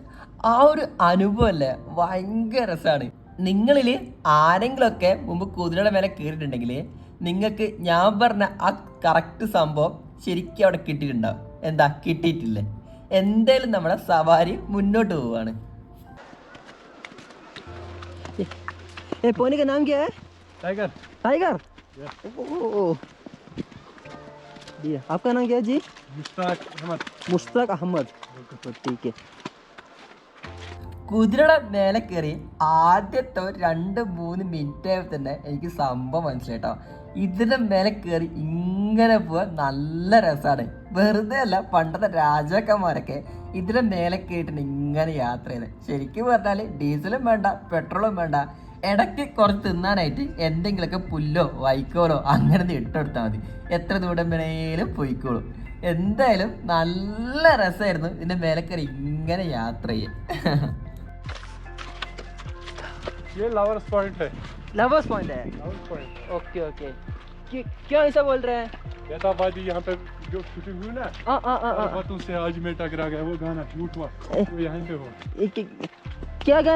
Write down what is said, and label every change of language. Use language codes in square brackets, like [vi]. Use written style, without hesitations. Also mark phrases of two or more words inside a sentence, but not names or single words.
[ml] ആ ഒരു അനുഭവം അല്ലേ ഭയങ്കര രസമാണ്. നിങ്ങളിൽ ആരെങ്കിലുമൊക്കെ മുമ്പ് കുതിരയുടെ മേലെ കയറിയിട്ടുണ്ടെങ്കിൽ നിങ്ങൾക്ക് ഞാൻ പറഞ്ഞ ആ കറക്റ്റ് സംഭവം ശരിക്കും അവിടെ കിട്ടിയിട്ടുണ്ടാവും. എന്താ കിട്ടിയിട്ടില്ലേ? എന്തായാലും നമ്മുടെ സവാരി മുന്നോട്ട് പോവാണ്. [hi] पोनी का नाम क्या है? टाइगर। टाइगर? ओह, आपका नाम क्या है जी? मुश्ताक अहमद। ठीक है. [ml] കുതിരയുടെ മേലെ കയറി ആദ്യത്തെ 2-3 മിനിറ്റ് ആയപ്പോൾ തന്നെ എനിക്ക് സംഭവം മനസ്സിലായിട്ടോ. ഇതിന്റെ മേലെ കയറി ഇങ്ങനെ പോവാൻ നല്ല രസമാണ്. വെറുതെ അല്ല, പണ്ടത്തെ രാജാക്കന്മാരൊക്കെ ഇതിന്റെ മേലെ കയറിയിട്ടുണ്ട് ഇങ്ങനെ യാത്ര ചെയ്ത്. ശരിക്കും പറഞ്ഞാൽ ഡീസലും വേണ്ട, പെട്രോളും വേണ്ട, ഇടയ്ക്ക് കുറച്ച് തിന്നാനായിട്ട് എന്തെങ്കിലുമൊക്കെ പുല്ലോ വൈക്കോലോ അങ്ങനെ ഇട്ടെടുത്താൽ മതി. എത്ര ദൂരം വേണേലും പോയിക്കോളും. എന്തായാലും നല്ല രസമായിരുന്നു ഇതിന്റെ മേലെ കയറി ഇങ്ങനെ യാത്ര ചെയ്യാൻ. [hi] ये लवर्स पॉइंट है। लवर्स पॉइंट है? लवर्स पॉइंट। ओके ओके। क्यों ऐसा बोल रहे हैं? बेताबादी यहाँ पे जो शूटिंग हुई ना, पर्वतों से आज में टकरा गया, वो गाना शूट हुआ, वो यहीं पे हुआ। क्या गाना?